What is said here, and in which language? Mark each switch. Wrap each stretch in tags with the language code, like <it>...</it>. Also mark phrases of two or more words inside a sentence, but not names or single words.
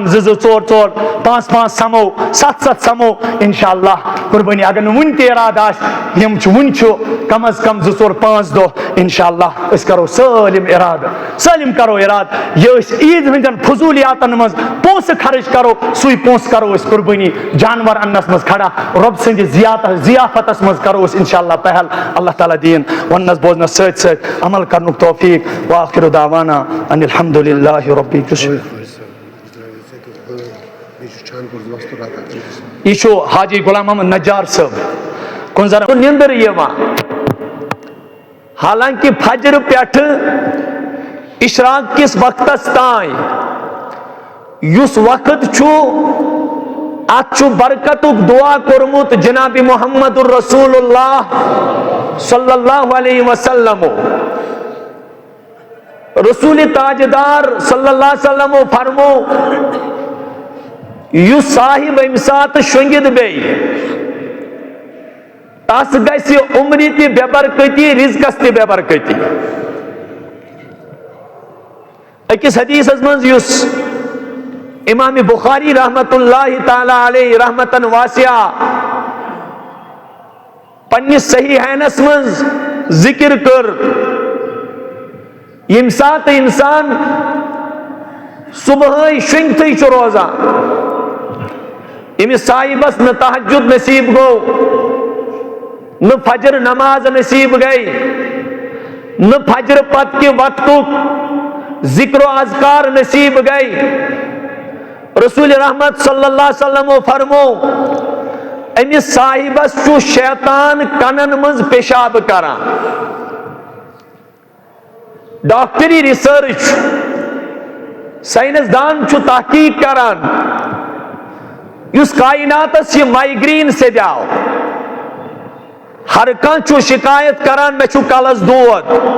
<ks>2 4 4 5 5 سمو 7 7 سمو</ks> <ar>انشاء اللہ</ar> <ks>قربانی اگر نہٕ وُنہِ تہِ ارادٕ آسہِ یِم چھِ وُنہِ چھُ کم از کم 2 4 5 دۄہ</ks> <ar>انشاء اللہ</ar> <ks>أسۍ کرو سٲلِم کرو ارادٕ یہِ أسۍ عیٖد ہٕنٛدٮ۪ن فضوٗلیاتن منٛز پونٛسہٕ خرٕچ کرو سُے پونٛسہٕ کرو أسۍ قربٲنی جانور اننس منٛز کھڑا رۄب سٕنٛدِ ضیافتس منٛز کرو أسۍ</ks> <ar>انشاء اللہ</ar> <ks>پہل اللہ تعالیٰ دِیِن وننس بوزنس سۭتۍ سۭتۍ عمل کرنُک توفیق</ks> <ar>وآخر دعوانا ان الحمد للہ رب</ar> <ks>یہ چھُ حاجی غلام محمد نجار صٲب کُنہِ زَن نیندٕر یِوان حالانکہ فجر پٮ۪ٹھٕ اشراق کِس وقتس تانۍ یُس وقت چھُ اتھ چھُ برکتُک دعا کوٚرمُت جناب محمد رسول اللہ</ks> <ar>صلی اللہ علیہ وسلم</ar> <ks>رسول تاجدار</ks> <ar>صلی اللہ علیہ وسلم</ar> <ks>فرمو یُس صاحب امہِ ساتہٕ شۄنگِتھ بیٚیہِ تس گژھِ عمرِ تہِ بے برکتی رزقس تہِ بے برکتی أکِس حدیثس منٛز یُس امام بخاری</ks> <ar>رحمت اللہ تعالیٰ علیہ</ar> <ks>رحمتن واسعہ پننِس صحیحینس منٛز ذکر کٔر ییٚمہِ ساتہٕ انسان صبحٲے شۄنگتھٕے چھُ روزان أمِس صاحبس نہ تہجد نصیب گوٚو نہ فجر نماز نصیب گئی نہ فجر پتہٕ کہِ وقتُک ذکر و اذکار نصیب گئی رسول رحمت</ks> <ar>صلی اللہ علیہ وسلم</ar> <ks>فرمو أمِس صاحبس چھُ شیطان کنن منٛز پیشاب کران ڈاکٹری ریسرچ سائنس دان چھُ تحقیق کران یُس کائناتس یہ مائیگرین سے دیاو ہر کانٛہہ چھُ شکایت کران مےٚ چھُ کلس دود</ks>